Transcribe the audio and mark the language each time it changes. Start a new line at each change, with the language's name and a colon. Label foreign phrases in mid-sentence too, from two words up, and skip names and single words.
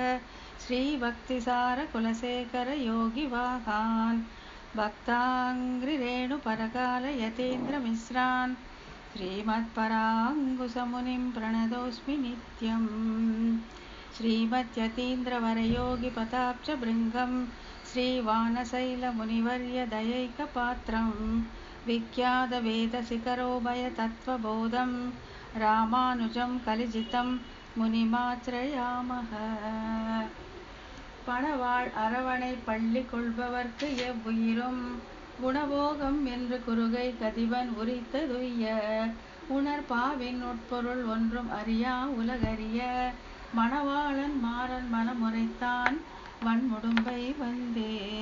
Sanskrit: श्रीभक्तिसारकुलशेखरयोगिवाहान् भक्ताङ्घ्रिरेणुपरकालयतीन्द्रमिश्रान् श्रीमत्पराङ्कुशमुनिं प्रणतोऽस्मि नित्यं श्रीमद्यतीन्द्रवरयोगिपदाब्जभृङ्गं श्रीवानशैलमुनिवर्यदयैकपात्रं विख्यातवेदशिखरोभयतत्त्वबोधं रामानुजं कलिजितं मुनिमाश्रयामः
Tamil: பணவாழ் அரவணை பள்ளி கொள்பவர்க்கு எவ்வுயிரும் குணபோகம் என்று குறுகை கதிவன் உரித்ததுய்ய உணர்பாவின் உட்பொருள் ஒன்றும் அறியா உலகறிய மணவாளன் மாறன் மனமுறைத்தான் வன்முடும்பை வந்தே.